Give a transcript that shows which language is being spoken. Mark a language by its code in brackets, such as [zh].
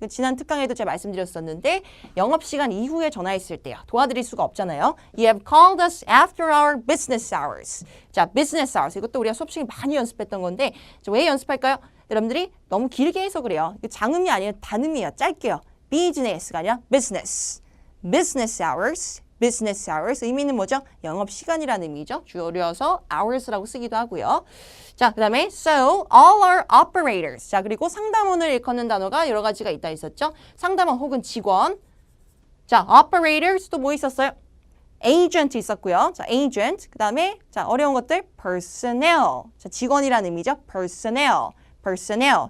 [ko] 지난 특강에도 제가 말씀드렸었는데, 영업시간 이후에 전화했을 때요. 도와드릴 수가 없잖아요. [en] You have called us after our business hours. 자, business hours. [ko] 이것도 우리가 수업 시간에 많이 연습했던 건데, 왜 연습할까요? 여러분들이 너무 길게 해석을 해요. 장음이 아니라 단음이에요. 짧게요. business가 아니라 business hours. 의미는 뭐죠? 영업시간이라는 의미죠. 줄여서 hours라고 쓰기도 하고요. 자, 그 다음에 [en] so all our operators. [ko] 자, 그리고 상담원을 일컫는 단어가 여러 가지가 있다 있었죠. 상담원 혹은 직원. 자, operators 또 뭐 있었어요? agent 있었고요. 자, agent. 그 다음에 자, 어려운 것들 personnel. 자, 직원이라는 의미죠. personnel.